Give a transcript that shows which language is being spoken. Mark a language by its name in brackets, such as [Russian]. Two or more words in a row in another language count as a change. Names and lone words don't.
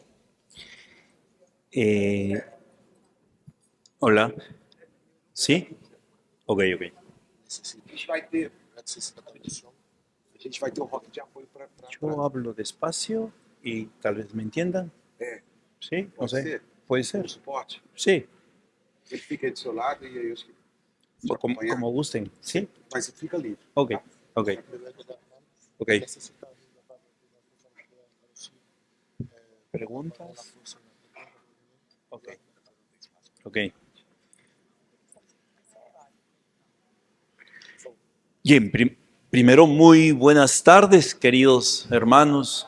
[Spanish] Hola. Sí? Ok. [Portuguese] A gente vai ter, antes da transmissão, a gente vai ter um rock de apoio para... [Spanish] Yo hablo despacio y tal vez me entiendan. Sí, no [Portuguese] Pode [Spanish] sé. [Portuguese] ser? [Spanish] Puede [Portuguese] Um [Spanish] ser. [Portuguese] suporte. [Spanish] Sí, [Portuguese] Ele fica aí do seu lado e aí eu escrevo. [Spanish] como gusten. Sí, [Portuguese] Mas fica livre. [Spanish] ok, [Portuguese] tá? [Spanish] ok, ok. ¿Preguntas? Ok, ok. Bien, primero muy buenas tardes, queridos hermanos.